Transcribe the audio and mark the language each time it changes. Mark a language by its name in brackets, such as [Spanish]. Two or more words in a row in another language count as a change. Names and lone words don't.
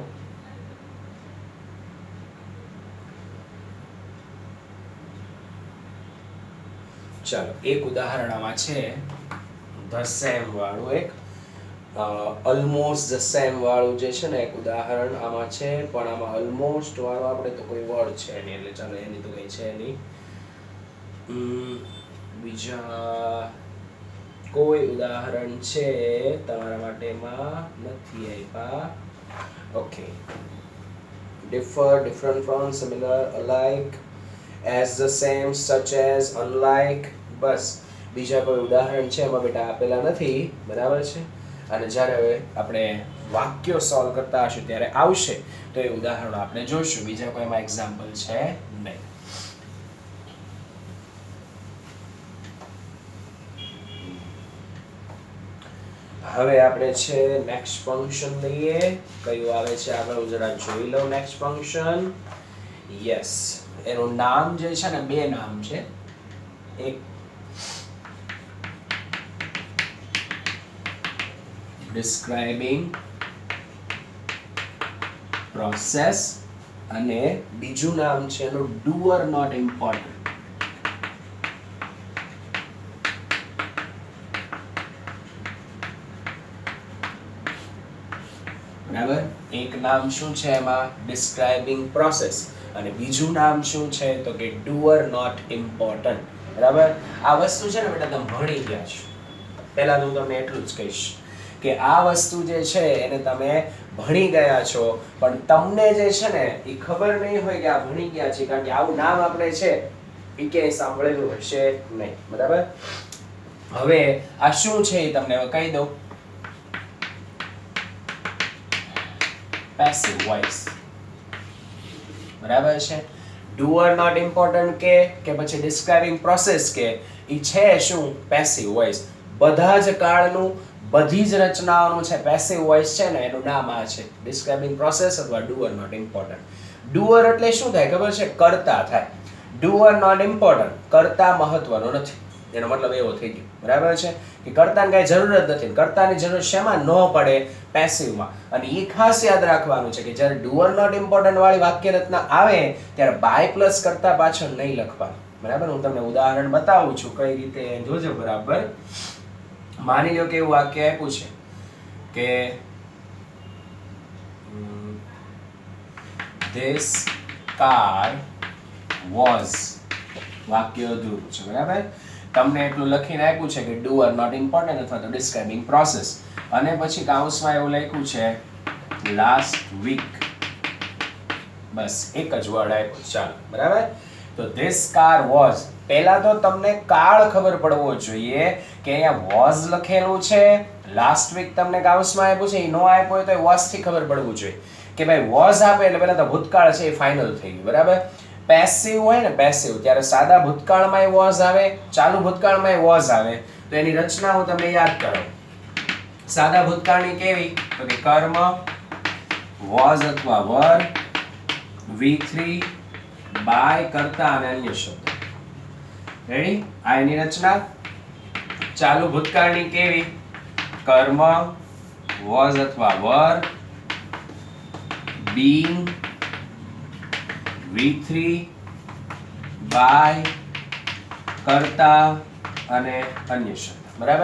[Gujarati] ચાલો, એક ઉદાહરણ આમાં છે [English] the same [Gujarati] વાળું, એક [English] almost the same [Gujarati] વાળું જે છે ને એક ઉદાહરણ આમાં છે, પણ આમાં ઓલમોસ્ટ વાળું આપણે તો કોઈ વર્ડ છે નહીં, એટલે ચાલો એની તો કઈ છે નહીં. બીજા કોઈ ઉદાહરણ છે તમારા માટેમાં નથી આપ્યા. ઓકે. [English] differ, different from, similar, alike, as the same, such as, unlike. [Gujarati] બસ બીજા કોઈ ઉદાહરણ છે એમાં બેટા આપેલા નથી. બરાબર છે. અને જ્યારે હવે આપણે વાક્યો સોલ્વ કરતા હશું ત્યારે આવશે તો એ ઉદાહરણો આપણે જોઈશું. બીજા કોઈ એમાં એક્ઝામ્પલ છે નહીં. હવે આપણે છે [English] next function [Gujarati] લઈએ. કયું આવે છે આગળ હું જરા જોઈ લઉં. [English] next function, yes, [Gujarati] એનું નામ જે છે ને, બે નામ છે. એક [English] describing process [Gujarati] અને બીજું નામ છે એનું [English] doer not important. [Gujarati] બરાબર. એક નામ શું છે એમાં? [English] describing process, [Gujarati] અને બીજું નામ શું છે તો કે [English] doer not important. [Gujarati] બરાબર. આ વસ્તુ છે ને બેટા તમે ભણી ગયા છો. પહેલા તો હું તમને એટલું જ કહીશ કે આ વસ્તુ જે છે એને તમે ભણી ગયા છો, પણ તમને જે છે ને એ ખબર નહીં હોય કે આ ભણી ગયા છે, કારણ કે આવું નામ આપણે છે એ ક્યાંય સાંભળેલું હશે નહીં. બરાબર. હવે આ શું છે એ તમને કહી દઉં. [English] પેસિવ વોઇસ. [Gujarati] બરાબર છે. [English] doer not important [Gujarati] કે પછી [English] describing process [Gujarati] કે એ છે શું? પેસિવ વોઇસ. બધા જ કાળનું, બધી જ રચનાઓનું છે પેસિવ વોઇસ છે ને એનું નામ આ છે [English] describing process [Gujarati] અથવા [English] doer not important. [Gujarati] doer એટલે શું થાય ખબર છે? કરતા થાય. [English] doer not important, [Gujarati] કરતા મહત્વનો નથી. એનો મતલબ એવો થઈ ગયો. બરાબર છે કે કર્તાની કઈ જરૂર જ નથી. કર્તાની જરૂર શેમાં ન પડે? પેસિવમાં. અને એ ખાસ યાદ રાખવાનું છે કે જ્યારે [English] doer not important [Gujarati] વાળી વાક્ય રચના આવે ત્યારે [English] by plus [Gujarati] કરતા પાછળ નહીં લખવાનું. બરાબર. હું તમને ઉદાહરણ બતાવું છું કઈ રીતે, જોજો બરાબર. માની લો કે એવું વાક્ય આપ્યું છે કે [English] this car was, [Gujarati] વાક્ય અધૂરું છે. બરાબર. તમને એટલું લખીને આપ્યું છે કે [English] doer not important [Gujarati] અથવા તો [English] describing process, [Gujarati] અને પછી કાઉન્સમાં એવું લખ્યું છે [English] last week. [Gujarati] બસ એક જ વર્ડ આપ્યો. ચાલો. બરાબર. [English] તો this car was, [Gujarati] પહેલા તો તમને કાળ ખબર પડવો જોઈએ કે અહીંયા was લખેલું છે, [English] last week [Gujarati] તમને કાઉન્સમાં આપ્યું છે, એ નો આપ્યો હોય તો was થી ખબર પડવું જોઈએ કે ભાઈ was આપે એટલે પહેલા તો ભૂતકાળ છે એ ફાઇનલ થઈ ગયું. બરાબર. પેસિવ હોય ને, પેસિવ, ત્યારે સાદા ભૂતકાળમાં was આવે, ચાલુ ભૂતકાળમાં was આવે. તો એની રચના હું તમને યાદ કરાવું. સાદા ભૂતકાળની કેવી? તો કે કર્મ, [English] was અથવા were, V3, by, [Gujarati] કરતા અને અન્ય શબ્દ. રેડી? આ એની રચના. ચાલુ ભૂતકાળની કેવી? કર્મ, [English] was અથવા were, being, V3, by, [Gujarati] કરતા અને અન્ય શબ્દ. બરાબર.